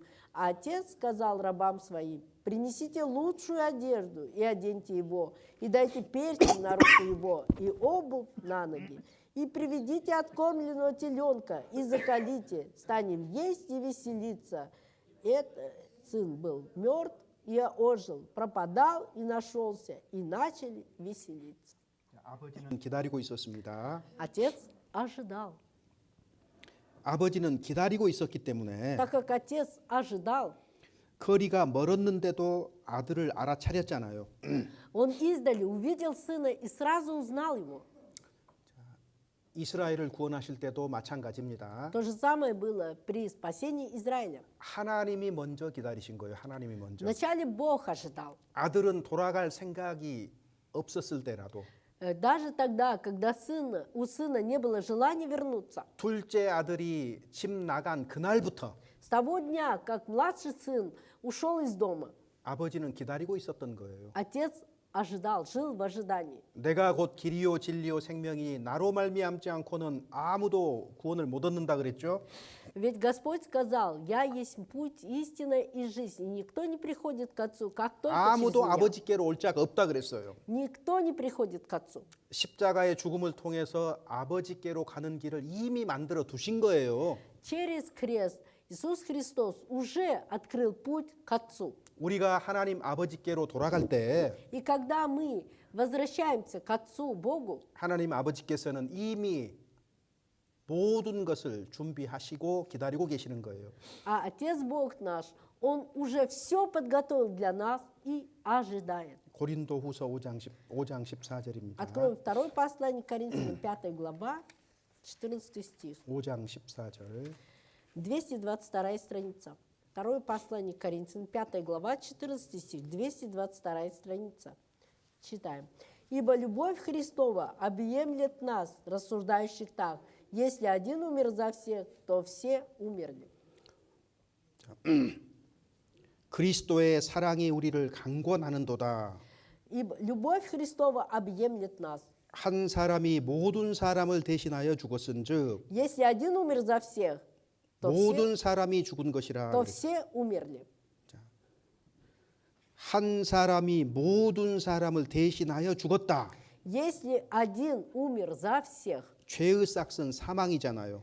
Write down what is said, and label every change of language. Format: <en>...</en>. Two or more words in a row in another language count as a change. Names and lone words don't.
<ru>А отец сказал рабам своим: принесите лучшую одежду и оденьте его, и дайте перстень на руку его, и обувь на ноги. И приведите откормленного теленка, и заколите, станем есть и веселиться». Этот сын был мертв и ожил, пропадал и нашелся, и начали веселиться.</ru> <ko>아버지는 기다리고 있었습니다.</ko> <ru>Отец ожидал.</ru> <ko>아버지는 기다리고 있었기 때문에</ko> <ru>Так как отец ожидал,</ru> <ko>거리가 멀었는데도 아들을 알아차렸잖아요.</ko> <ru>он издали увидел сына и сразу узнал его.</ru> <ko>이스라엘을 구원하실 때도 마찬가지입니다.</ko> <ru>То же самое было при спасении Израиля.</ru> <ko>하나님이 먼저 기다리신 거예요. 하나님이 먼저.</ko> <ru>Вначале Бог ожидал.</ru> <ko>아들은 돌아갈 생각이 없었을 때라도</ko> <ru>Даже тогда, когда у сына не было желания вернуться.</ru> <ko>둘째 아들이 집 나간 그날부터</ko> <ru>С того дня, как младший сын ушел из дома,</ru> <ko>아버지는 기다리고 있었던 거예요.</ko> <ru>отец ожидал, жил в ожидании.</ru> <ko>내가 곧 길이요 진리요 생명이 나로 말미암지 않고는 아무도 구원을 못 얻는다 그랬죠.</ko> <ru>Ведь Господь сказал: «Я есть путь, истина и жизнь, и никто не приходит к Отцу, как только через</ru> <ko>아무도</ko> <ru>меня».</ru> <ko>아버지께로 올 자가 없다 그랬어요.</ko> <ru>Никто не приходит к Отцу.</ru> <ko>십자가의 죽음을 통해서 아버지께로 가는 길을 이미 만들어 두신 거예요.</ko> <ru>Через крест Иисус Христос уже открыл путь к Отцу.</ru> <ko>우리가 하나님 아버지께로 돌아갈 때</ko> <ru>И когда мы возвращаемся к Отцу, Богу,</ru> <ko>하나님 아버지께서는 이미 모든 것을 준비하시고 기다리고 계시는 거예요.</ko> <ru>а Отец Бог наш, Он уже все подготовил для нас и ожидает.</ru> <ko>고린도후서 5장 14절입니다.</ko> <ru>Откроем второе послание к Коринфянам, 5 глава, 14 стих.</ru> <ko>5장 14절.</ko> <ru>222 страница. Второе послание к Коринфянам, 5 глава, 14 стих, 222 страница. Читаем. «Ибо любовь Христова объемлет нас, рассуждающих так: если один умер за всех, то все умерли».</ru> <ko>그리스도의 사랑이 우리를 강권하는도다.</ko> <ru>«Ибо любовь Христова объемлет нас».</ru> <ko>한 사람이 모든 사람을 대신하여 죽었은즉</ko> <ru>Если один умер за всех, то</ru> <ko>모든 사람이 죽은 것이라.</ko> <ru>все умерли.</ru> <ko>한 사람이 모든 사람을 대신하여 죽었다.</ko> <ru>Если один умер за всех,</ru> <ko>죄의 싹은 사망이잖아요.</ko>